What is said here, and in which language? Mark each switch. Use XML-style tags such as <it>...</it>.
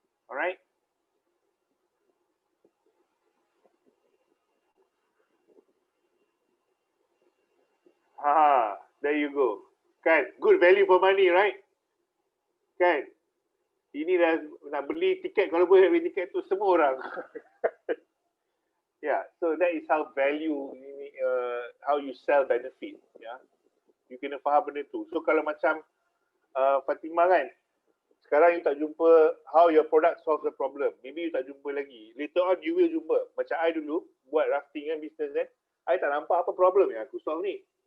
<en>Alright. There you go. Kan, good value for money, right?</en> <ms>Kan, ini dah nak beli tiket, kalau boleh beli tiket tu semua orang.</ms> <en>Yeah, so that is how value, how you sell benefit.</en> <ms>Yeah, you kena faham benda tu. So kalau macam Fatimah kan, sekarang you tak jumpa</ms> <en>how your product solve the problem.</en> <ms>Maybe you tak jumpa lagi.</ms> <en>Later on you will</en> <ms>jumpa. Macam I dulu buat rafting kan, business kan, I tak nampak apa problem yang aku solve ni.</ms>